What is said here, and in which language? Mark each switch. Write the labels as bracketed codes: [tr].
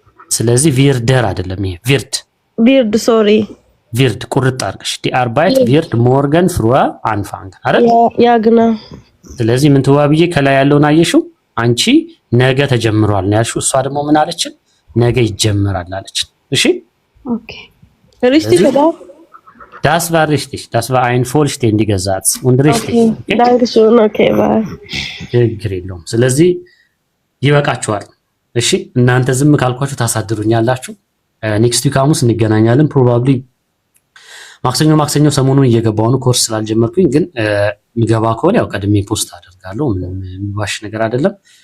[am] ስለዚህ ቪርደር አይደለም ይሄ ቪርድ [en] ሶሪ [de] ቪርድ [am] ቁርጥ አድርገሽ [de] ዲ አርባይት ቪርድ ሞርገን ፍሩዋ አንፋንገን [am] አይደል? [de] ያ ግና። [am] ስለዚህ ምን ትዋብዬ ከላይ ያለውን አየሽው? አንቺ ነገ ተጀምሯል ነው ያልሽው። እሷ ደግሞ ምን አለችን? ነገ ይጀምራል አለችን። እሺ [en] ኦኬ [de] richtig oder? Das war richtig. Das war ein vollständiger Satz. Und richtig. [en] Okay. [de] Dankeschön. [en] Okay, bye. [am] ችግር የለውም። ስለዚህ ይበቃችኋል። እሺ እናንተ ዝም ካልኳችሁ ታሳድሩኛላችሁ። ኔክስት ዊክ ሐሙስ እንገናኛለን። ፕሮባብሊ ማክሰኞ ሰሞኑን እየገባሁ ነው፣ ኮርስ ስላልጀመርኩኝ። ግን የሚገባ ከሆነ ያው ቀድሜ ፖስት አደርጋለሁ። ምንም የሚዋሽ ነገር አይደለም።